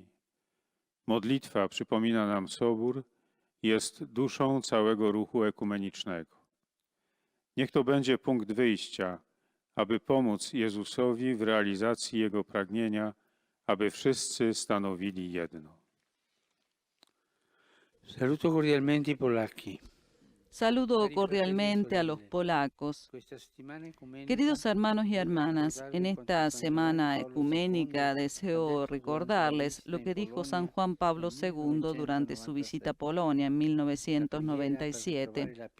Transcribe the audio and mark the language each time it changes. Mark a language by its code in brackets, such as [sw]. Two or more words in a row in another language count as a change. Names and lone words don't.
[pl] Modlitwa, przypomina nam Sobór, jest duszą całego ruchu ekumenicznego. Niech to będzie punkt wyjścia, aby pomóc Jezusowi w realizacji Jego pragnienia, aby wszyscy stanowili jedno. [it] Saluto cordialmente i polacchi. [es] Saludo cordialmente a los polacos. Queridos hermanos y hermanas, en esta semana ecuménica deseo recordarles lo que dijo San Juan Pablo II durante su visita a Polonia en 1997.